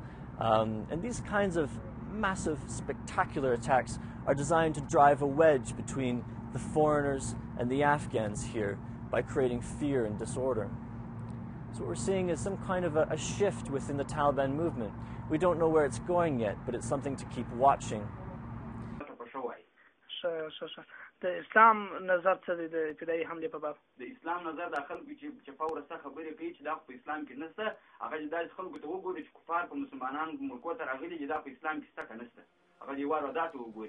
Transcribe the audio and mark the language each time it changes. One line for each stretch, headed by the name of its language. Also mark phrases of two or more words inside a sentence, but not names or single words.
English: And these kinds of massive, spectacular attacks are designed to drive a wedge between the foreigners and the Afghans here by creating fear and disorder. So what we're seeing is some kind of a shift within the Taliban movement. We don't know where it's going yet, but it's something to keep watching.
Pashto: د اسلام نظر څه دی د ابتدایي حملې په باب؟ د اسلام نظر د خلکو چې فورسته خبرې کوي چې دا په اسلام کې نشته، هغه چې داسې خلکو ته وګوري چې کفار په مسلمانانو ملکو ته راغلي چې دا په اسلام کې شته که نشته، هغه دې واره دا ته وګوري.